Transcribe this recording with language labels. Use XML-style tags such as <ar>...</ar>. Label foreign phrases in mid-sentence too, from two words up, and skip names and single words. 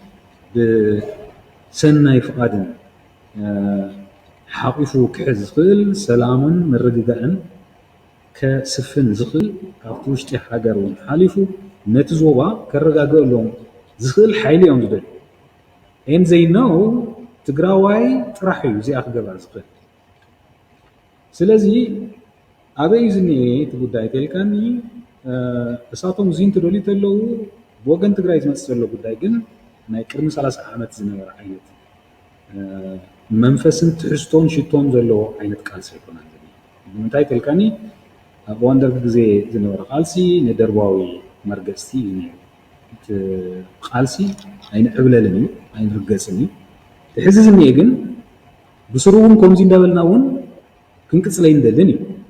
<ti>ብሰናይ ፍቓድን ሓቂፉ ክሕዝ ዝኽእል ሰላምን ምርግጋእን ከስፍን ዝኽእል ካብቲ ውሽጢ ሃገር እውን ሓሊፉ ነቲ ዞባ ከረጋግአሎም ዝኽእል ሓይሊ እዮም ዝደልዩ and</ti> <en>they know</en> <ti>ትግራዋይ ጥራሕ እዩ እዚኣ ክገብራ ዝኽእል ስለዚ ኣበይ ዝኒአ እቲ ጉዳይ ተልካኒ እሳቶም እዚ እንትደልዩ ተለዉ ብወገን ትግራይ ዝመፅእ ዘሎ ጉዳይ ግን ናይ ቅድሚ 30 ዓመት ዝነበረ ዓይነት መንፈስን ትሕዝቶን ሽቶን ዘለዎ ዓይነት ቃልሲ ኣይኮነን ንምንታይ ተልካኒ ኣብ እዋን ደርጊ ግዜ ዝነበረ ቃልሲ ንደርባዊ መርገፅቲ እዩ ነይሩ እቲ ቃልሲ ኣይንዕብለልን እዩ ኣይንርገፅን እዩ ሕዚ ዝኒአ ግን ብስሩ እውን ከምዚ እንዳበልና እውን ክንቅፅለ ይንደልን እዩ</ti>